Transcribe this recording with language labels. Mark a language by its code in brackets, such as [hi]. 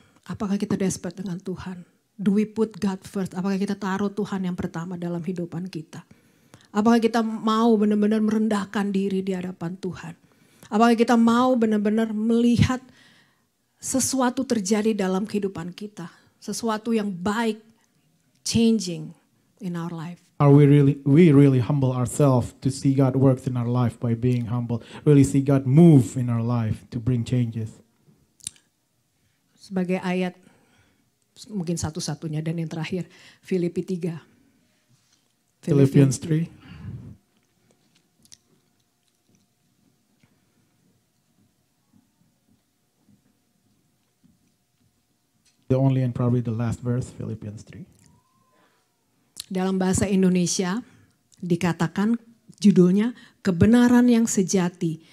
[id] Apakah kita desperate dengan Tuhan? [en] Do we put God first? [id] Apakah kita taruh Tuhan yang pertama dalam kehidupan kita? Apakah kita mau benar-benar merendahkan diri di hadapan Tuhan? Apakah kita mau benar-benar melihat sesuatu terjadi dalam kehidupan kita? Sesuatu yang baik, [en] changing in our life. Are we really humble ourselves to see God works in our life by being humble? Really see God move in our life to bring changes. [id] Sebagai ayat mungkin satu-satunya dan yang terakhir Filipi 3. [en] Philippians 3. The only and probably the last verse, Philippians 3. [id] Dalam bahasa Indonesia dikatakan judulnya kebenaran yang sejati.